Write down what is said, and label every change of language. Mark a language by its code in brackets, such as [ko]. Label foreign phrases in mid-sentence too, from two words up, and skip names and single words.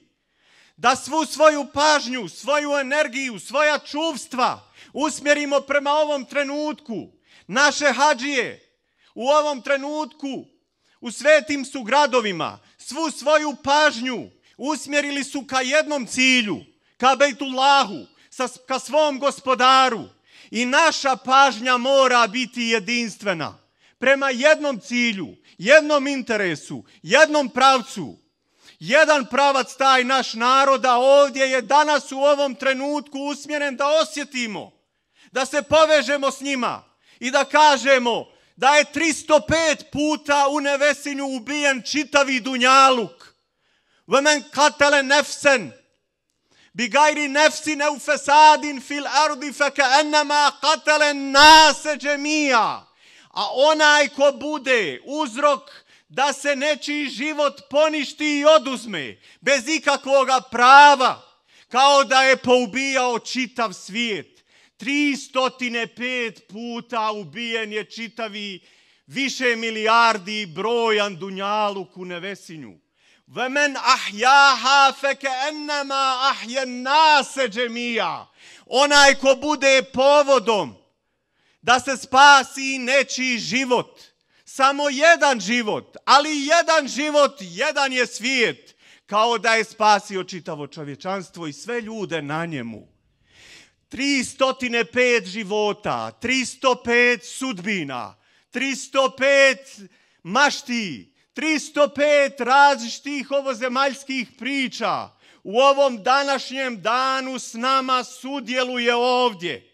[bs] Da svu svoju pažnju, svoju energiju, svoja čuvstva usmjerimo prema ovom trenutku. Naše hadžije u ovom trenutku u svetim su gradovima svu svoju pažnju usmjerili su ka jednom cilju, ka Bejtullahu, ka svom gospodaru. I naša pažnja mora biti jedinstvena prema jednom cilju, jednom interesu, jednom pravcu. Jedan pravac taj naš naroda ovdje je danas u ovom trenutku usmjeren da osjetimo, da se povežemo s njima i da kažemo da je 305 puta u Nevesinju ubijen čitavi dunjaluk. [ar] وَمَنْ قَتَلَ نَفْسًا بِغَيْرِ نَفْسٍ أَوْ فَسَادٍ فِي الْأَرْضِ فَكَأَنَّمَا قَتَلَ النَّاسَ جَمِيعًا. [bs] A onaj ko bude uzrok da se nečiji život poništi i oduzme bez ikakvoga prava, kao da je poubijao čitav svijet. 305 puta ubijen je čitavi više milijardi brojan dunjaluk u Nevesinju. [ar] وَمَنْ أَحْيَاهَا فَكَأَنَّمَا أَحْيَا النَّاسَ جَمِيعًا. [bs] Onaj ko bude povodom da se spasi nečiji život, samo jedan život, ali jedan život, jedan je svijet, kao da je spasio čitavo čovječanstvo i sve ljude na njemu. 305 života, 305 sudbina, 305 mašti, 305 različitih ovozemaljskih priča u ovom današnjem danu s nama sudjeluje ovdje.